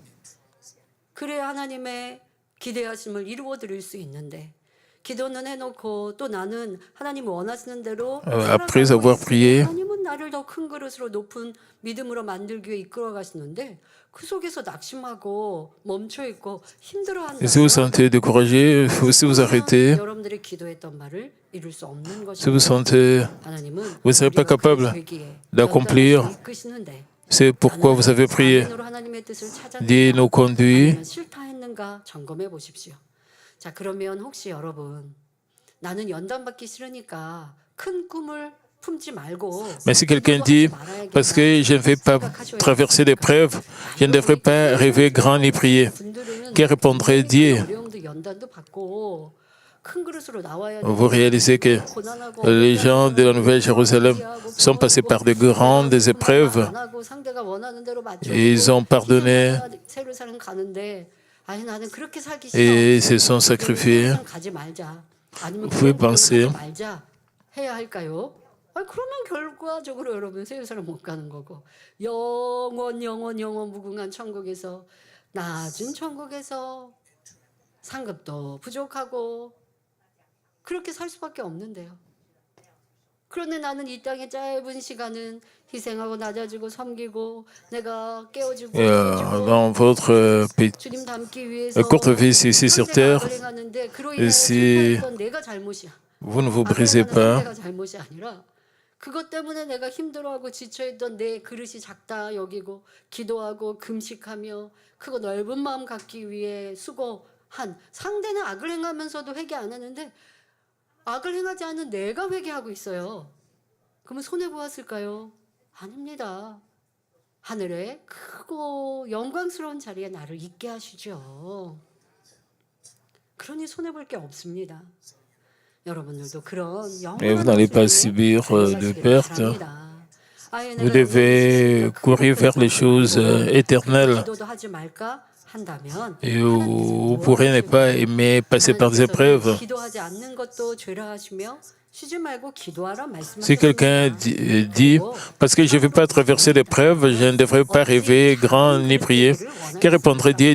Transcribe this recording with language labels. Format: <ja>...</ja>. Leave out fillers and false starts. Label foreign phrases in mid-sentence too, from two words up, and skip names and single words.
<fr>Après avoir prié, si vous sentez découragé, si vous arrêtez, si vous sentez, vous ne serez pas capable d'accomplir, c'est pourquoi vous avez prié. Dieu nous conduit.</fr> <ko>자, 그러면 혹시 여러분 나는 연단받기 싫으니까 큰 꿈을</ko> <fr>Mais si quelqu'un dit, parce que je ne vais pas traverser d'épreuves, je ne devrais pas rêver grand ni prier, que répondrait Dieu? Vous réalisez que les gens de la Nouvelle Jérusalem sont passés par de grandes épreuves et ils ont pardonné et se sont sacrifiés. Vous pouvez penser,</fr> <ko>그러면 결과적으로 여러분 새 예루살렘 못 가는 거고 영원 무궁한 천국에서 낮은 천국에서 상급도 부족하고 그렇게 살 수밖에 없는데요. 그런데 나는 이 땅의 짧은 시간은 희생하고 낮아지고 섬기고 내가 깨어지고</ko> <fr>dans votre</fr> <ko>주님 닮기 위해서</ko> <fr>courte vie ici sur terre,</fr> <ko>행하는데 그로 인해</ko> <fr>si</fr> <ko>실패했던 내가 잘못이야.</ko> <fr>vous ne vous brisez pas,</fr> <ko>내가 잘못이 아니라 그것 때문에 내가 힘들어하고 지쳐있던 내 그릇이 작다 여기고 기도하고 금식하며 크고 넓은 마음 갖기 위해 수고한 상대는 악을 행하면서도 회개 안 하는데 악을 행하지 않은 내가 회개하고 있어요. 그러면 손해보았을까요? 아닙니다. 하늘의 크고 영광스러운 자리에 나를 있게 하시죠. 그러니 손해볼 게 없습니다.</ko> <fr>et vous n'allez pas subir de pertes. Vous devez courir vers les choses éternelles. Et vous pourrez ne pas aimer passer par des épreuves. Si quelqu'un dit, parce que je ne vais pas traverser l'épreuve, je ne devrais pas rêver grand ni prier, que répondrait Dieu?</fr>